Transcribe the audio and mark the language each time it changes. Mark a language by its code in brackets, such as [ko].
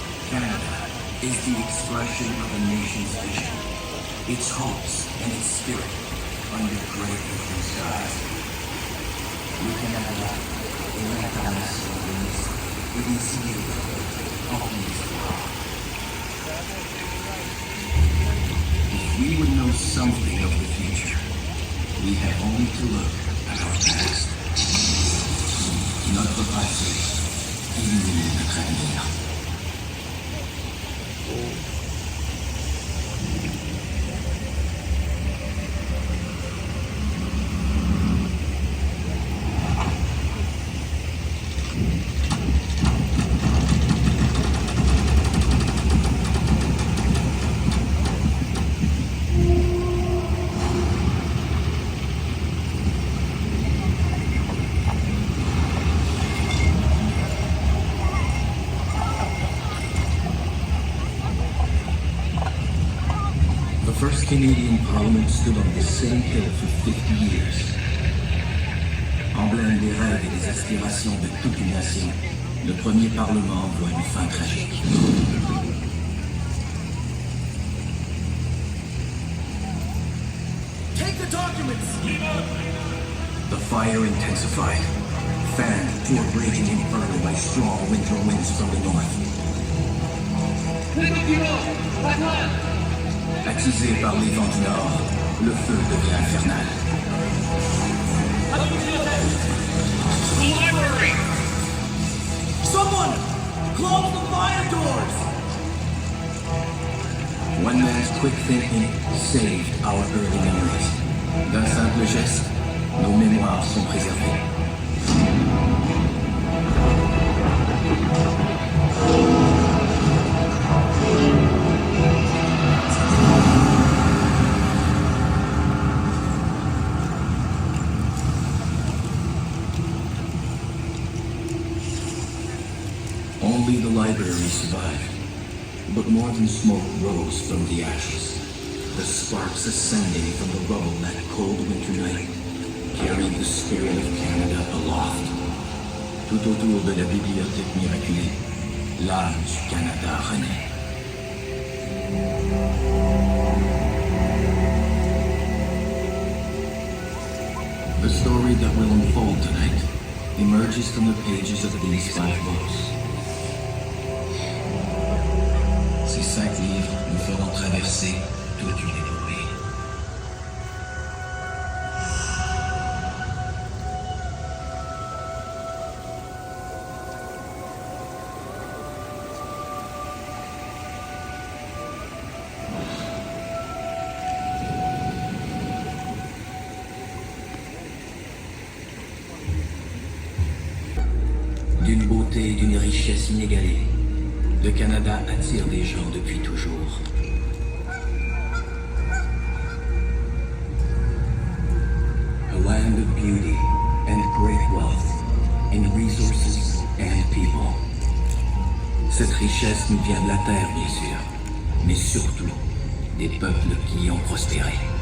[en] Canada is the expression of a nation's vision, its hopes and its spirit under great open skies. [fr] Le Canada est l'incarnation de l'esprit et des idées en histoire. [en] If we would know something of the future, we have only to look at our past. [fr] Notre passé illumine notre avenir. [en] The first Canadian Parliament stood on the same hill for 50 years. [fr] Emblème des rêves et des aspirations de toute une nation, le premier Parlement voit une fin tragique. [en] Take the documents! The fire intensified, fanned to a raging inferno by strong winter winds from the north. [fr] Attisé par les vents du nord, le feu devient infernal. [en] Someone! Close the fire doors! One man's quick thinking saved our early memories. [fr] D'un simple geste, nos mémoires sont préservées. [en] Only the library survived, but more than smoke rose from the ashes. The sparks ascending from the rubble that cold winter night carried the spirit of Canada aloft. [fr] Tout autour de la bibliothèque miraculée, l'âme du Canada renaît. [en] The story that will unfold tonight emerges from the pages of these 5 books. [fr] Ces 5 livres nous feront traverser toute une épopée. D'une beauté et d'une richesse inégalée, le Canada attire des gens depuis toujours. [en] A land of beauty and great wealth in resources and people. [fr] Cette richesse nous vient de la terre, bien sûr, mais surtout des peuples qui y ont prospéré.